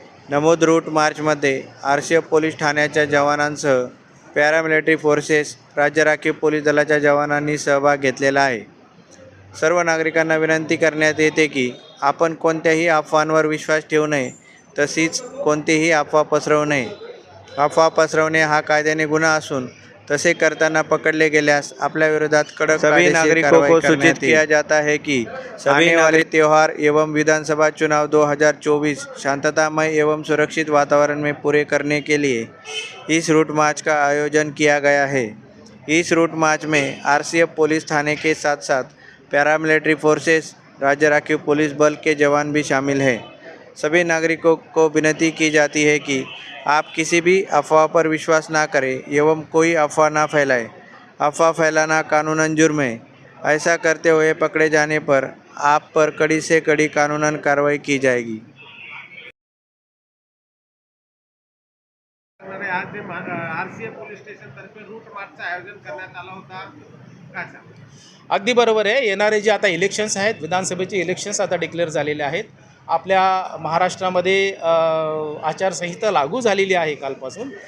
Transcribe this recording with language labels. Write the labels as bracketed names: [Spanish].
[Marathi] नमूद रूट मार्चमध्ये RCF police ठाण्याच्या जवानांसह पॅरामिलिटरी फोर्सेस, राज्य राखीव पोलीस दलाच्या जवानांनी सहभाग घेतलेला आहे। सर्व नागरिकांना विनंती करण्यात येते की आपण कोणत्याही अफवांवर विश्वास ठेवू नये, तसेच कोणतीही अफवा पसरवू नये। अफवा पसरवणे हा कायद्याने गुन्हा असून तसे करताना पकडले गेल्यास आपल्या विरोधात कडक [Hindi] सभी नागरिकों को सूचित किया जाता है कि आने वाले त्यौहार एवं विधानसभा चुनाव 2024 शांततामय एवं सुरक्षित वातावरण में पूरे करने के लिए इस रूट मार्च का आयोजन किया गया है। इस रूट मार्च में RCF पुलिस थाने के साथ साथ पैरामिलिट्री फोर्सेस, राज्य राखीव पुलिस बल के जवान भी शामिल हैं। सभी नागरिकों को विनती की जाती है कि आप किसी भी अफवाह पर विश्वास ना करें एवं कोई अफवाह ना फैलाएं। अफवाह फैलाना कानूनन जुर्म है। ऐसा करते हुए पकड़े जाने पर आप पर कड़ी से कड़ी कानूनन कार्रवाई की जाएगी। [Marathi] आज RCF पोलीस स्टेशन तर्फे रूट मार्चचं आयोजन करण्यात आलं होता, काय सांगा? अगदी बरोबर आहे। येणारे जे आता इलेक्शन्स आहेत, विधानसभेचे इलेक्शन्स आता डिक्लेअर झालेले आहेत। आपल्या महाराष्ट्रामध्ये आचारसंहिता लागू झालेली आहे कालपासून।